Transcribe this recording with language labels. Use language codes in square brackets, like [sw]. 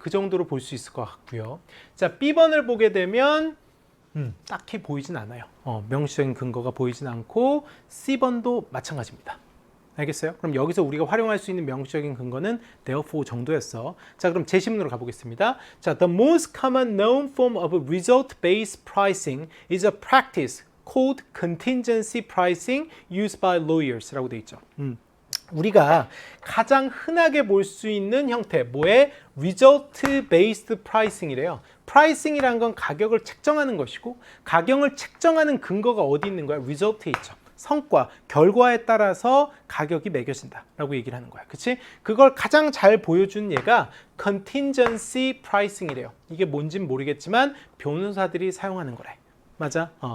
[ko] 그 정도로 볼 수 있을 것 같고요. 자, B번을 보게 되면 딱히 보이진 않아요. 명시적인 근거가 보이진 않고 C번도 마찬가지입니다. 알겠어요? 그럼 여기서 우리가 활용할 수 있는 명시적인 근거는 therefore 정도였어. 자, 그럼 제시문으로 가보겠습니다. [en] 자, the most common known form of result-based pricing is a practice called contingency pricing used by lawyers [ko] 라고 돼 있죠. 우리가 가장 흔하게 볼 수 있는 형태, 뭐에? result-based pricing이래요. pricing이란 건 가격을 책정하는 것이고 가격을 책정하는 근거가 어디 있는 거야? result에 있죠. 성과, 결과에 따라서 가격이 매겨진다라고 얘기를 하는 거야. 그치? 그걸 가장 잘 보여준 얘가 contingency pricing이래요. 이게 뭔진 모르겠지만 변호사들이 사용하는 거래. 맞아?